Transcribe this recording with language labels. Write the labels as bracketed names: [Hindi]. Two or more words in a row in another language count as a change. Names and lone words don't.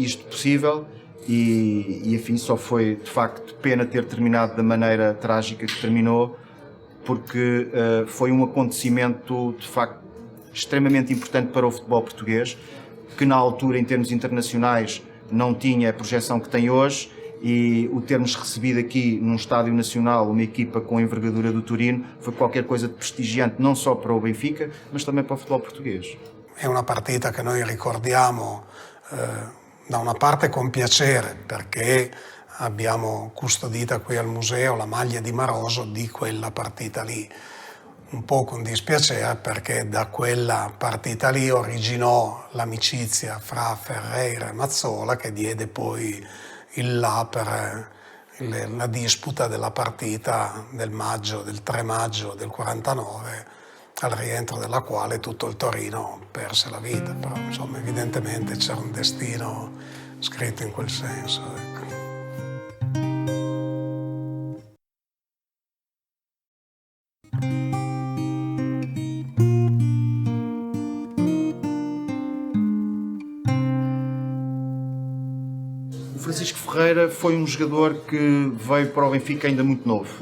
[Portuguese] tornou isto possível e enfim, só foi de facto pena ter terminado da maneira trágica que terminou, porque foi um acontecimento de facto extremamente importante para o futebol português, que na altura, em termos internacionais, não tinha a projeção que tem hoje, e o termos recebido aqui num estádio nacional uma equipa com a envergadura do Torino foi qualquer coisa de prestigiante, non só para o Benfica, mas também para o futebol português. [Italian] È una partita che noi ricordiamo da una parte con piacere, perché abbiamo custodita qui al museo la maglia di Maroso di quella partita lì. Un po' con dispiacere, perché da quella partita lì originò l'amicizia fra Ferreira e Mazzola, che diede poi il là per la disputa della partita del 3 maggio del 49, al rientro della quale tutto il Torino perse la vita. Però insomma evidentemente c'era un destino scritto in quel senso, ecco. [Portuguese] Francisco Ferreira foi um jogador que veio para o Benfica ainda muito novo.